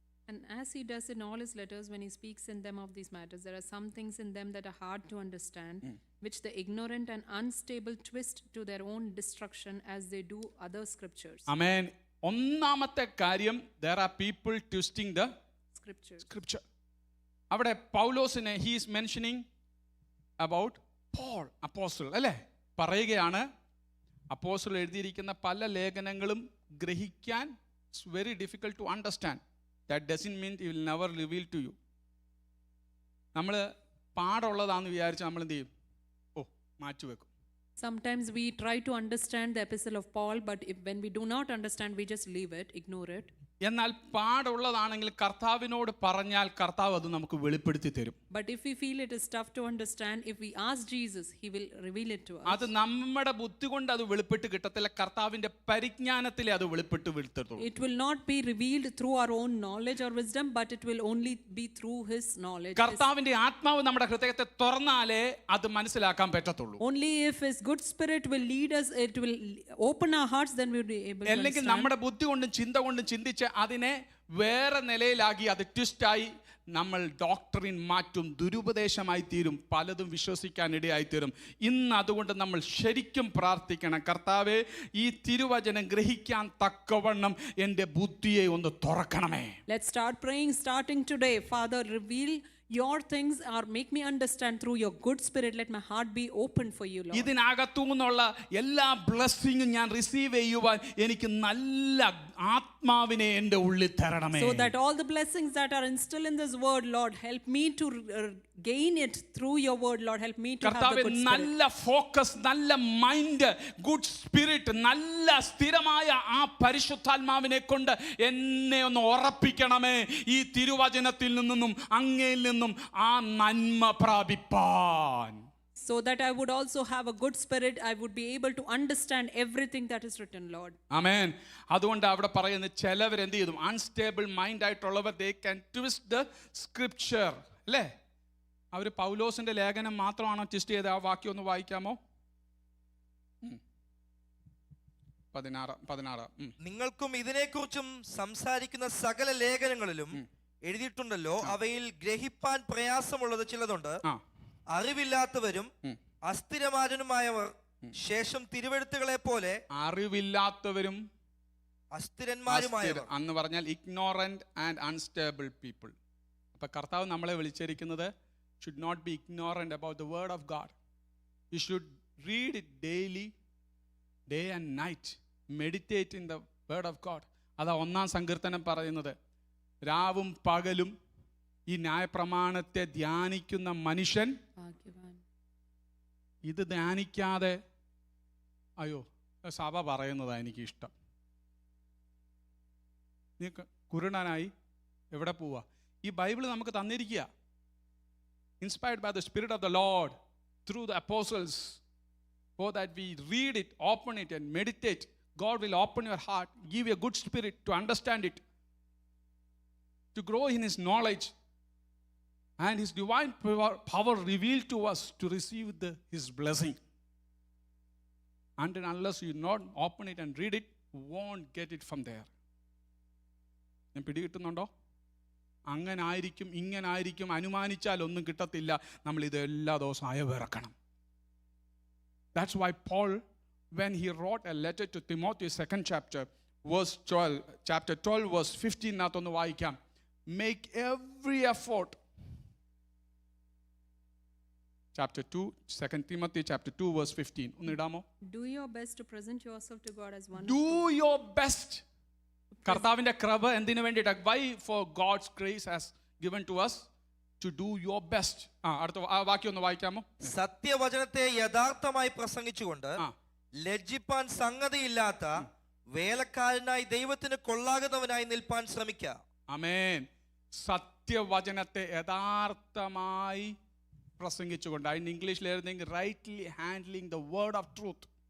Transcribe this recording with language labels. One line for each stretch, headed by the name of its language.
English: And as he does in all his letters, when he speaks in them of these matters, there are some things in them that are hard to understand, which the ignorant and unstable twist to their own destruction as they do other scriptures. Amen.
Malayalam: ഒന്നാമത്തെ കാര്യം,
English: there are people twisting the scripture.
Malayalam: അവിടെ പൗലോസിനെ
English: he is mentioning about Paul, apostle, അല്ലേ?
Malayalam: പറയുകയാണ് അപ്പോസ്തലൻ എഴുതിയിരിക്കുന്ന പല ലേഖനങ്ങളും ഗ്രഹിക്കാൻ
English: it's very difficult to understand. That doesn't mean he will never reveal to you.
Malayalam: നമ്മൾ പാടുള്ളതാണെന്ന് വിചാരിച്ച് നമ്മൾ എന്ത് ചെയ്യും? മാറ്റിവെക്കും.
English: Sometimes we try to understand the epistle of Paul, but when we do not understand, we just leave it, ignore it.
Malayalam: എന്നാൽ പാടുള്ളതാണെങ്കിൽ കർത്താവിനോട് പറഞ്ഞാൽ കർത്താവ് അത് നമുക്ക് വെളിപ്പെടുത്തി തരും.
English: But if we feel it is tough to understand, if we ask Jesus, he will reveal it to us.
Malayalam: അത് നമ്മുടെ ബുദ്ധി കൊണ്ട് അത് വെളിപ്പെട്ട് കിട്ടത്തില്ല, കർത്താവിന്റെ പരിജ്ഞാനത്തിലെ അത് വെളിപ്പെട്ട് വിടുത്തുള്ളൂ.
English: It will not be revealed through our own knowledge or wisdom, but it will only be through his knowledge.
Malayalam: കർത്താവിന്റെ ആത്മാവ് നമ്മുടെ ഹൃദയത്തെ തുറന്നാലേ അത് മനസ്സിലാക്കാൻ പറ്റത്തുള്ളൂ.
English: Only if his good spirit will lead us, it will open our hearts, then we will be able to
Malayalam: അല്ലെങ്കിൽ
English: understand.
Malayalam: നമ്മുടെ ബുദ്ധി കൊണ്ടും ചിന്ത കൊണ്ടും ചിന്തിച്ച് അതിനെ വേറെ നിലയിലാക്കി അത് ട്വിസ്റ്റായി നമ്മൾ ഡോക്ടറിൻ മാറ്റും, ദുരുപദേശമായി തീരും, പലതും വിശ്വസിക്കാൻ ഇടയായി തീരും. ഇന്ന് അതുകൊണ്ട് നമ്മൾ ശരിക്കും പ്രാർത്ഥിക്കണം, കർത്താവേ ഈ തിരുവചനം ഗ്രഹിക്കാൻ തക്കവണ്ണം എൻ്റെ ബുദ്ധിയെ ഒന്ന് തുറക്കണമേ.
English: Let's start praying starting today. Father, reveal your things or make me understand through your good spirit. Let my heart be open for you, Lord.
Malayalam: ഇതിനകത്തു നിന്നുള്ള എല്ലാ ബ്ലെസ്സിങ്ങും ഞാൻ റിസീവ് ചെയ്യുവാൻ എനിക്ക് നല്ല ആത്മാവിനെ എൻ്റെ ഉള്ളിൽ തരണമേ.
English: So that all the blessings that are instilled in this word, Lord, help me to gain it through your word. Lord, help me to have the
Malayalam: കർത്താവേ,
English: good spirit.
Malayalam: നല്ല ഫോക്കസ്, നല്ല മൈൻഡ്, ഗുഡ് സ്പിരിറ്റ്, നല്ല സ്ഥിരമായ ആ പരിശുദ്ധാത്മാവിനെ കൊണ്ട് എന്നെ ഒന്ന് ഉറപ്പിക്കണമേ, ഈ തിരുവചനത്തിൽ നിന്നും അങ്ങയിൽ നിന്നും ആ നന്മ പ്രാപിപ്പാൻ.
English: So that I would also have a good spirit, I would be able to understand everything that is written, Lord.
Malayalam: ആമേൻ. അതുകൊണ്ട് അവിടെ പറയുന്നത് ചിലവർ എന്ത് ചെയ്തു, unstable mind ആയിട്ടുള്ളവർ
English: they can twist the scripture,
Malayalam: അല്ലേ? അവർ പൗലോസിന്റെ ലേഖനം മാത്രമാണോ ട്വിസ്റ്റ് ചെയ്ത്? ആ വാക്യം ഒന്ന് വായിക്കാമോ? 16. നിങ്ങൾക്കും ഇതിനെക്കുറിച്ചും സംസാരിക്കുന്ന സകല ലേഖനങ്ങളിലും എഴുതിയിട്ടുണ്ടല്ലോ, അവയിൽ ഗ്രഹിപ്പാൻ പ്രയാസമുള്ളത് ചിലതുണ്ട്. അറിവില്ലാത്തവരും അസ്ഥിരമാരനുമായവർ ശേഷം തിരുവെഴുത്തുകളെ പോലെ അറിവില്ലാത്തവരും അസ്ഥിരന്മാരുമായവർ എന്ന് പറഞ്ഞാൽ
English: Ignorant and unstable people.
Malayalam: അപ്പൊ കർത്താവ് നമ്മളെ വിളിച്ചിരിക്കുന്നത്
English: should not be ignorant about the word of God. You should read it daily, day and night. Meditate in the word of God.
Malayalam: അതാ 1-ാം സങ്കീർത്തനം പറയുന്നത്, രാവും പകലും ഈ ന്യായപ്രമാണത്തെ ധ്യാനിക്കുന്ന മനുഷ്യൻ. ഇത് ധ്യാനിക്കാതെ അയ്യോ സഭ പറയുന്നതാ എനിക്കിഷ്ടം, നീ കുരുടനായി എവിടെ പോവാ? ഈ ബൈബിൾ നമുക്ക് തന്നിരിക്കുക,
English: inspired by the Spirit of the Lord through the apostles, so that we read it, open it and meditate. God will open your heart, give you a good spirit to understand it, to grow in His knowledge, and His divine power revealed to us to receive His blessing. And unless you not open it and read it, won't get it from there.
Malayalam: ഞാൻ പിടികിട്ടുന്നുണ്ടോ? അങ്ങനെ ആയിരിക്കും, ഇങ്ങനെ ആയിരിക്കും, അനുമാനിച്ചാൽ ഒന്നും കിട്ടത്തില്ല. നമ്മൾ ഇത് എല്ലാ ദിവസവും അയവിറക്കണം.
English: That's why Paul, when he wrote a letter to Timothy, 2nd chapter, verse 12, chapter 12, verse 15,
Malayalam: നാത്തൊന്ന് വായിക്കാം.
English: Make every effort. Chapter 2, 2 Timothy chapter 2, verse 15.
Malayalam: ഒന്ന് ഇടാമോ?
English: Do your best to present yourself to God as one. Do your best.
Malayalam: കർത്താവിന്റെ കൃപ എന്തിനു വേണ്ടിയിട്ട്?
English: Why? For God's grace has given to us to do your best.
Malayalam: അടുത്ത വാക്യം ഒന്ന് വായിക്കാമോ? സത്യവചനത്തെ യഥാർത്ഥമായി പ്രസംഗിച്ചുകൊണ്ട് ആ. ലജ്ജിപ്പാൻ സംഗതിയില്ലാത്ത വേലക്കാരനായി ദൈവത്തിന് കൊള്ളാകുന്നവനായി നിൽപ്പാൻ ശ്രമിക്കുക. ആമേൻ. സത്യവചനത്തെ യഥാർത്ഥമായി പ്രസംഗിച്ചുകൊണ്ട്, അതിന് ഇംഗ്ലീഷിൽ എഴുതുന്നെങ്കിൽ
English: Rightly handling the word of truth.